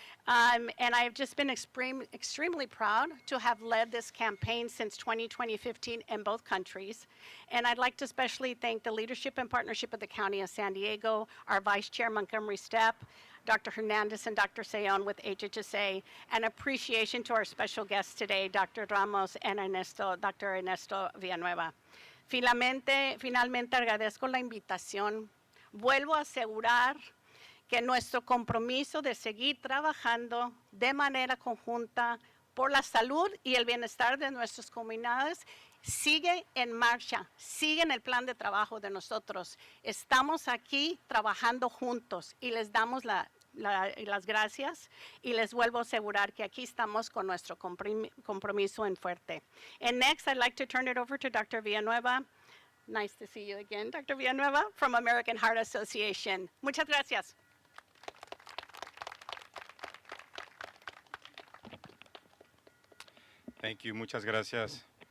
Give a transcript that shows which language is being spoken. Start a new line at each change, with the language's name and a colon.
English: And I've just been extremely proud to have led this campaign since 2015 in both countries. And I'd like to especially thank the leadership and partnership of the County of San Diego, our Vice Chair Montgomery Stepp, Dr. Hernandez and Dr. Sayon with HHSA, and appreciation to our special guests today, Dr. Ramos and Dr. Ernesto Villanueva.
Spanish: Finalmente agradezco la invitación. Vuelvo a asegurar que nuestro compromiso de seguir trabajando de manera conjunta por la salud y el bienestar de nuestras comunidades sigue en marcha, sigue en el plan de trabajo de nosotros. Estamos aquí trabajando juntos y les damos las gracias y les vuelvo a asegurar que aquí estamos con nuestro compromiso en fuerte.
English: And next, I'd like to turn it over to Dr. Villanueva. Nice to see you again, Dr. Villanueva, from American Heart Association.
Spanish: Muchas gracias.
English: Thank you.
Spanish: Muchas gracias.